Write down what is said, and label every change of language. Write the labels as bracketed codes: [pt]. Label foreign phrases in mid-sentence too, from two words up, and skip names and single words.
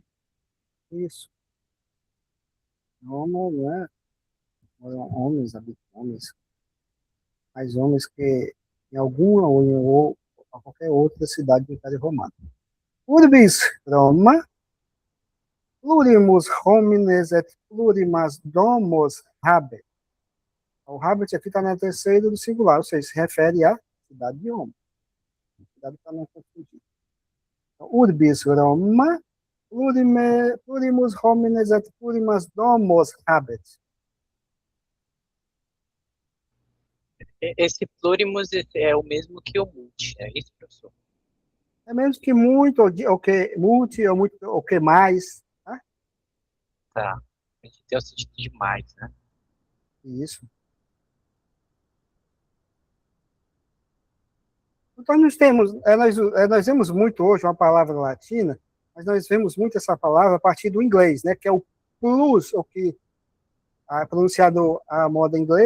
[pt] Isso. Homo, né? Homens, habitam homens. Mais homens que em alguma ou qualquer outra cidade do Império Romano. [la] Urbis Roma, plurimus homines et plurimas domos habet. [pt] O habet aqui está na terceira do singular, ou seja, se refere à cidade de Roma. Cuidado para não confundir. Então, [la] urbis Roma, plurimus homines et plurimas domos habet. [pt] Esse plurimus é o mesmo que o multi, é isso, professor? É menos que muito, ou que multi, ou muito, ou que mais. Tá? Tá. A gente tem o sentido de mais, né? Isso. Então, nós vemos muito hoje uma palavra latina, mas nós vemos muito essa palavra a partir do inglês, né, que é o plus, o que pronunciado a moda inglesa, ou a